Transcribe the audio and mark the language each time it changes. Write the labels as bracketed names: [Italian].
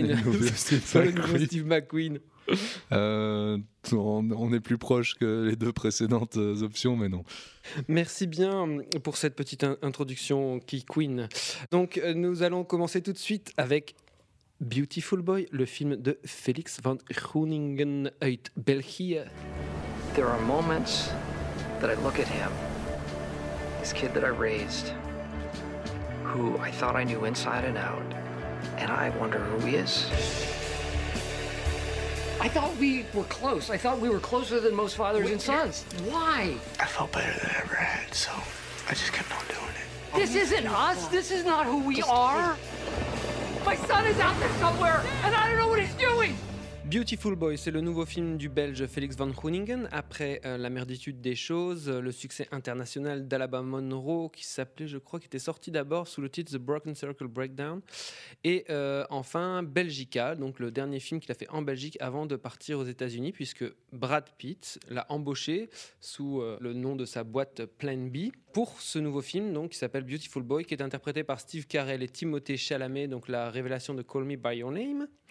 [French] Chris Pine est le nouveau Steve McQueen ? On est plus proche que les deux précédentes options, mais non. Merci bien pour cette petite introduction qui queen. Donc, nous allons commencer tout de suite avec Beautiful Boy, le film de Felix von Groningen [Dutch] uit België. [English] There are moments that I look at him, this kid that I raised, who I thought I knew inside and out, and I wonder who he is. I thought we were close. I thought we were closer than most fathers and sons. Why? I felt better than I ever had, so I just kept on doing it. This isn't us. This is not who we are. My son is out there somewhere, and I don't know what he's doing. [French] Beautiful Boy, c'est le nouveau film du Belge Felix von Groningen après La Merditude des Choses, le succès international d'Alabama Monroe qui s'appelait, je crois, qui était sorti d'abord sous le titre The Broken Circle Breakdown, et enfin Belgica, donc le dernier film qu'il a fait en Belgique avant de partir aux États-Unis, puisque Brad Pitt l'a embauché sous le nom de sa boîte Plan B pour ce nouveau film, donc qui s'appelle Beautiful Boy, qui est interprété par Steve Carell et Timothée Chalamet, donc la révélation de Call Me By Your Name.